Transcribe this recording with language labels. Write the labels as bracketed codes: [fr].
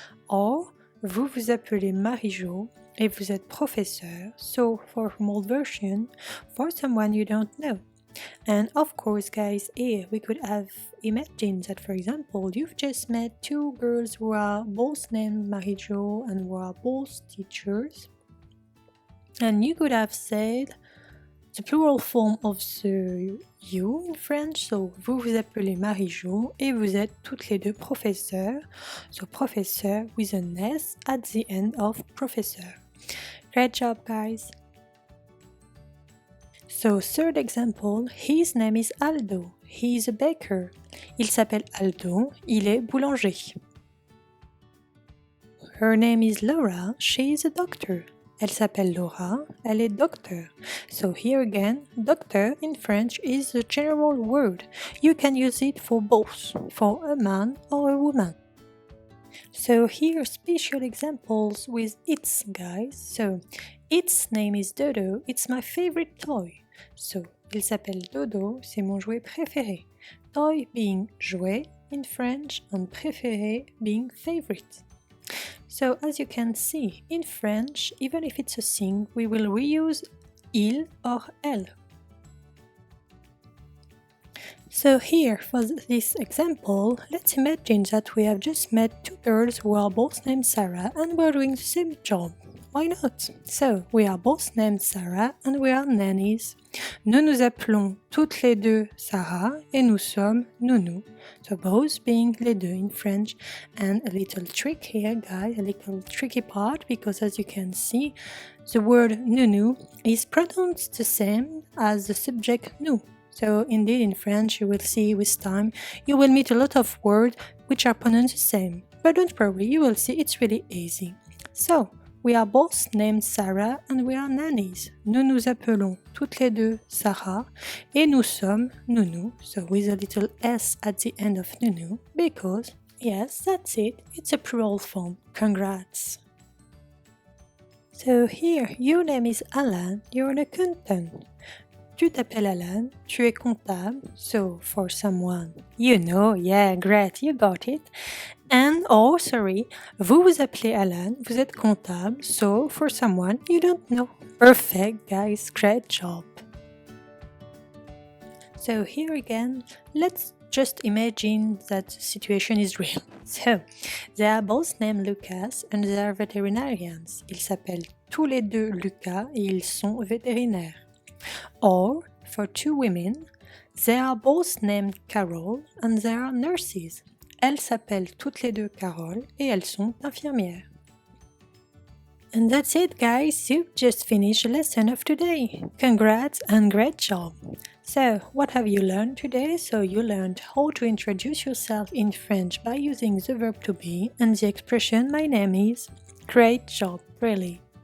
[fr] Or, vous vous appelez Marie-Jo et vous êtes professeur. [en] So, for a formal version, for someone you don't know. And of course, guys, here we could have imagined that, for example, you've just met two girls who are both named Marie-Jo and who are both teachers. And you could have said, The plural form of the you in French, so [fr] vous vous appelez Marie-Jo et vous êtes toutes les deux professeurs, [en] so professeur with an S at the end of professeur. Great job, guys! So, third example, his name is Aldo. He is a baker. [fr] Il s'appelle Aldo, il est boulanger. [en] Her name is Laura, she is a doctor. [fr] Elle s'appelle Laura, elle est docteur. [en] So here again, doctor in French is a general word. You can use it for both, for a man or a woman. So here special examples with its, guys. So its name is Dodo, it's my favorite toy. [fr] So il s'appelle Dodo, c'est mon jouet préféré. [en] Toy being jouet in French and préféré being favorite. So as you can see, in French, even if it's a thing, we will reuse il or elle. So here, for this example, let's imagine that we have just met two girls who are both named Sarah and we're doing the same job. Why not? So, we are both named Sarah and we are nannies. [fr] Nous nous appelons toutes les deux Sarah et nous sommes nounou. [en] So both being [fr] les deux [en] in French. And a little trick here, guys, a little tricky part, because as you can see, the word nounou is pronounced the same as the subject nous. So indeed in French you will see with time, you will meet a lot of words which are pronounced the same. But don't worry, you will see it's really easy. So, we are both named Sarah and we are nannies. [fr] Nous nous appelons toutes les deux Sarah et nous sommes nounou. [en] So with a little s at the end of nounou because, yes, that's it. It's a plural form. Congrats! So here, your name is Alan. You're an accountant. [fr] Tu t'appelles Alan, tu es comptable, [en] so for someone you know, yeah, great, you got it. And, oh, sorry, [fr] vous vous appelez Alan, vous êtes comptable, [en] so for someone you don't know. Perfect, guys, great job. So here again, let's just imagine that the situation is real. So, they are both named Lucas and they are veterinarians. [fr] Ils s'appellent tous les deux Lucas et ils sont vétérinaires. [en] Or, for two women, they are both named Carol and they are nurses. [fr] Elles s'appellent toutes les deux Carole et elles sont infirmières. [en] And that's it, guys. You've just finished the lesson of today. Congrats and great job. So, what have you learned today? So, you learned how to introduce yourself in French by using the verb to be and the expression my name is. Great job, really.